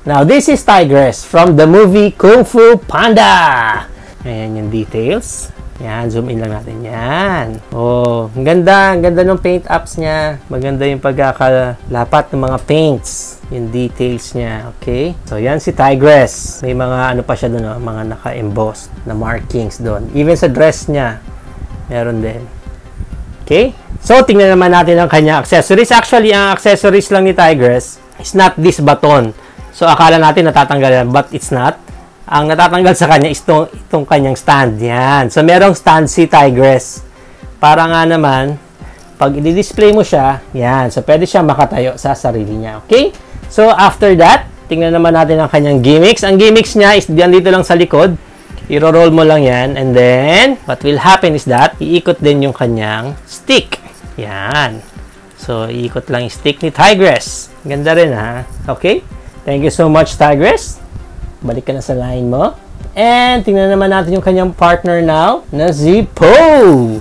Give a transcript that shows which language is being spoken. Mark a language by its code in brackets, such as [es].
[en] Now, this is Tigress from the movie Kung Fu Panda. [tl] Ayan yung details. Yan, zoom in lang natin. Yan. Oh, ang ganda ng paint apps niya. Maganda yung pagkakalapat ng mga paints. Yung details niya, okay? So, yan si Tigress. May mga ano pa siya doon, mga naka-embossed na markings doon. Even sa dress niya, meron din. Okay? So, tingnan naman natin ang kanya accessories. Actually, ang accessories lang ni Tigress [en] is not this button. [tl] So, akala natin natatanggal yan, [en] but it's not. [tl] Ang natatanggal sa kanya is itong kanyang stand. Yan. So, merong stand si Tigress. Para nga naman, pag i-display mo siya, yan. So, pwede siya makatayo sa sarili niya. Okay? So, after that, tingnan naman natin ang kanyang gimmicks. Ang gimmicks niya is dito lang sa likod. I-roll mo lang yan. [en] And then, what will happen is that, [tl] iikot din yung kanyang stick. Yan. So, iikot lang yung stick ni Tigress. Ganda rin, ha? Okay? [en] Thank you so much, [tl] Tigress. Balik ka na sa line mo. And, tingnan naman natin yung kanyang partner now, na si Poe.